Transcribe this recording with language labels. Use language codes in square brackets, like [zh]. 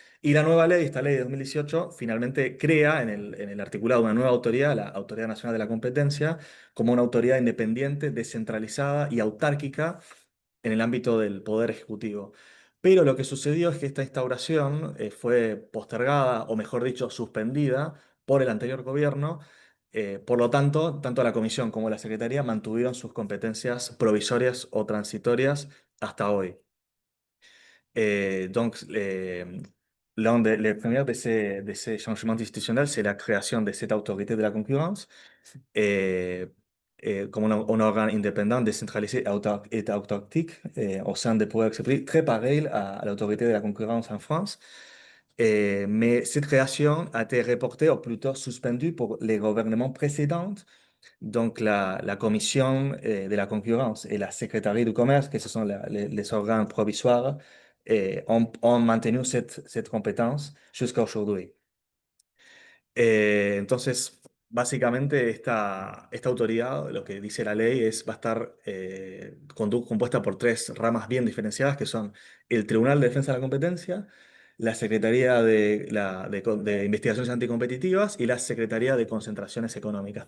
[es] Y la nueva ley, esta ley de 2018, finalmente crea en el articulado una nueva autoridad, la Autoridad Nacional de la Competencia, como una autoridad independiente, descentralizada y autárquica en el ámbito del poder ejecutivo. Pero lo que sucedió es que esta instauración fue postergada, o mejor dicho, suspendida por el anterior gobierno. Por lo tanto, tanto la Comisión como la Secretaría mantuvieron sus competencias provisorias o transitorias hasta hoy. [fr] Donc, l'un des premiers de ces changements institutionnels, c'est la création de cette autorité de la concurrence et, comme un organe indépendant, décentralisé et autarquique au sein des pouvoirs exécutifs, très pareil à l'autorité de la concurrence en France. Mais cette création a été reportée ou plutôt suspendue pour les gouvernements précédents. Donc, la Commission de la concurrence et la Secrétaire du commerce, que ce sont les organes provisoires, ont maintenu cette compétence jusqu'à aujourd'hui. [es] Entonces, básicamente esta autoridad, lo que dice la ley, va a estar compuesta por tres ramas bien diferenciadas, que son el Tribunal de Defensa de la Competencia, la Secretaría de Investigaciones Anticompetitivas y la Secretaría de Concentraciones Económicas.